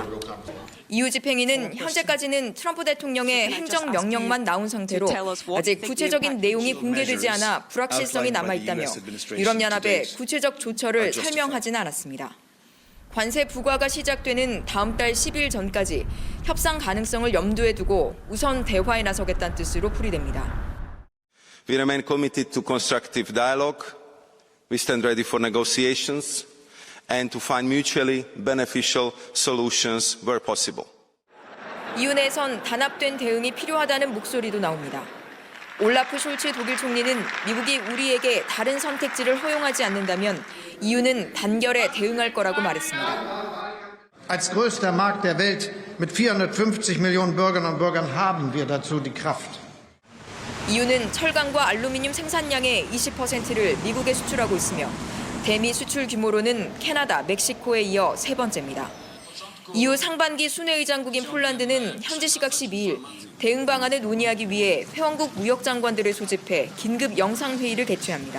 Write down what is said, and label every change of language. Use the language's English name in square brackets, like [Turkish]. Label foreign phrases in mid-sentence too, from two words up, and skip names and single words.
[Korean] EU 집행위는 현재까지는 트럼프 대통령의 행정명령만 나온 상태로 아직 구체적인 내용이 공개되지 않아 불확실성이 남아있다며 유럽연합의 구체적 조처를 설명하지는 않았습니다. 관세 부과가 시작되는 다음 달 10일 전까지 협상 가능성을 염두에 두고 우선 대화에 나서겠다는 뜻으로 풀이됩니다. [English] We remain committed to constructive dialogue. We stand ready for negotiations and to find mutually beneficial solutions where possible. [Korean] EU 내에선 단합된 대응이 필요하다는 목소리도 나옵니다. 올라프 숄츠 독일 총리는 미국이 우리에게 다른 선택지를 허용하지 않는다면 EU는 단결에 대응할 거라고 말했습니다. [German] Als größter Markt der Welt mit 450 Millionen Bürgerinnen und Bürgern haben wir dazu die Kraft. [Korean] EU는 철강과 알루미늄 생산량의 20%를 미국에 수출하고 있으며 대미 수출 규모로는 캐나다, 멕시코에 이어 세 번째입니다. EU 상반기 순회의장국인 폴란드는 현지 시각 12일 대응 방안을 논의하기 위해 회원국 무역장관들을 소집해 긴급 영상회의를 개최합니다.